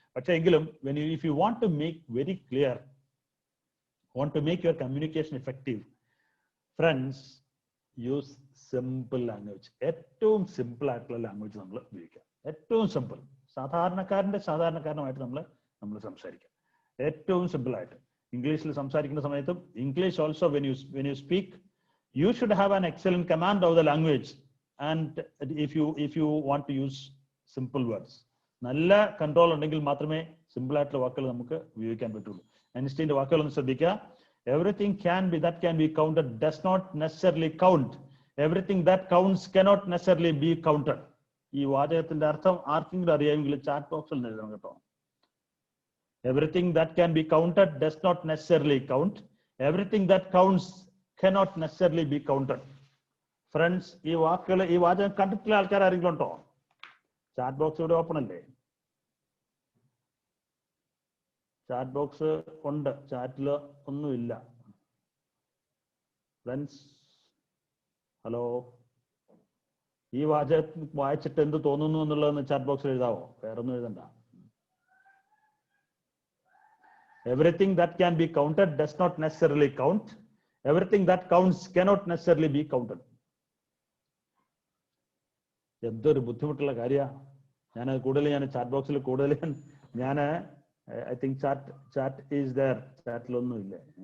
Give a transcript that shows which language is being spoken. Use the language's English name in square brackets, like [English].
[Malayalam] പക്ഷെ എങ്കിലും [English] if you want to make very clear, want to make your communication effective, friends, use simple language. [Malayalam] ഏറ്റവും simple ആയിട്ടുള്ള language നമ്മൾ ഉപയോഗിക്കാം. ഏറ്റവും സിമ്പിൾ, സാധാരണക്കാരനുമായിട്ട് നമ്മൾ സംസാരിക്കാം. ഏറ്റവും സിമ്പിൾ ആയിട്ട് ഇംഗ്ലീഷിൽ സംസാരിക്കുന്ന സമയത്തും [English] English also when you speak, you should have an excellent command of the language. And if you want to use simple words, [Malayalam] നല്ല കൺട്രോൾ ഉണ്ടെങ്കിൽ മാത്രമേ സിമ്പിൾ ആയിട്ടുള്ള വാക്കുകൾ നമുക്ക് ഉപയോഗിക്കാൻ പറ്റുള്ളൂ. ഐൻസ്റ്റീന്റെ വാക്കുകൾ ഒന്ന് ശ്രദ്ധിക്കുക. [English] Everything that can be counted does not necessarily count. everything that counts cannot necessarily be counted. [Malayalam] ഈ വാചകത്തിന്റെ അർത്ഥം ആർക്കെങ്കിലും അറിയാമെങ്കിൽ ചാറ്റ് ബോക്സിൽ എഴുതണം കേട്ടോ. [English] Everything that can be counted does not necessarily count. Everything that counts cannot necessarily be counted. [Malayalam] Friends, ഈ വാക്കുകൾ, ഈ വാചകം കണ്ടിട്ടുള്ള ആൾക്കാർ ആരെങ്കിലും ഉണ്ടോ? ചാറ്റ് ബോക്സ് ഇവിടെ ഓപ്പൺ അല്ലേ? ചാറ്റ് ബോക്സ് ഉണ്ട്, ചാറ്റിൽ ഒന്നുമില്ല. ഫ്രണ്ട്സ്, ഹലോ, ഈ വാചകം വായിച്ചിട്ട് എന്ത് തോന്നുന്നു എന്നുള്ളതെന്ന് ചാറ്റ് ബോക്സിൽ എഴുതാവോ? വേറൊന്നും എഴുതണ്ട. [English] Everything that can be counted does not necessarily count. Everything that counts cannot necessarily be counted. [Malayalam] എന്തൊരു ബുദ്ധിമുട്ടുള്ള കാര്യമാണ്. ഞാൻ കൂടുതൽ ചാറ്റ് ബോക്സിൽ കൂടുതൽ ഞാൻ [English] I think chat is there. [Malayalam] ചാറ്റിലൊന്നും ഇല്ല.